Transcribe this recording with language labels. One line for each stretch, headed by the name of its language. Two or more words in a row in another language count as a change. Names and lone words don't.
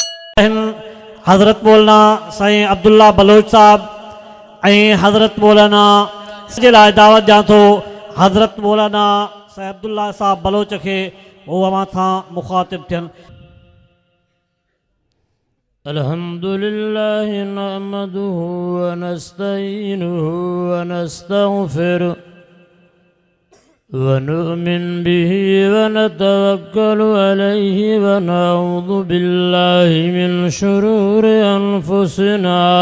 Sindhi: हज़रत मौलाना साईं अब्दुल्ला बलोच साहब हज़रत मौलाना जे लाइ दावत ॾियां थो। हज़रत मौलाना साईं अब्दुल्ला साहब बलोच के वो अवां सां मुखातिब थियनि।
Arabic: الحمد لله نحمده و نستعينه و نستغفره و نؤمن به و نتوكل عليه و نعوذ بالله من شرور أنفسنا